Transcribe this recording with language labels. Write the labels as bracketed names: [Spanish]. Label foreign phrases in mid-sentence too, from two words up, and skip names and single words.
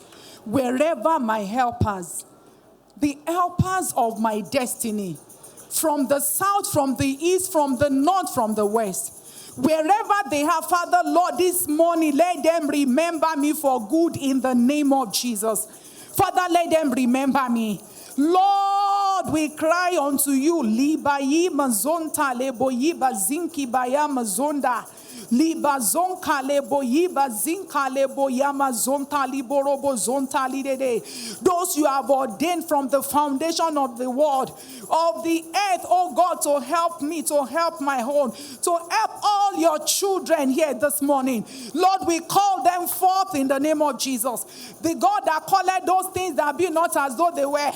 [English] Wherever my helpers, the helpers of my destiny, from the south, from the east, from the north, from the west, wherever they have, Father, Lord, this morning, let them remember me for good in the name of Jesus. Father, let them remember me. Lord, we cry unto you. Libayi mazonta leboyiba zinki baya mazonda. Liba zonka leboyiba zinka leboyama zonta liborobo zonta lidede. Those you have ordained from the foundation of the world, of the earth, oh God, to help me, to help my home, to help all your children here this morning. Lord, we call them forth in the name of Jesus. The God that called those things that be not as though they were.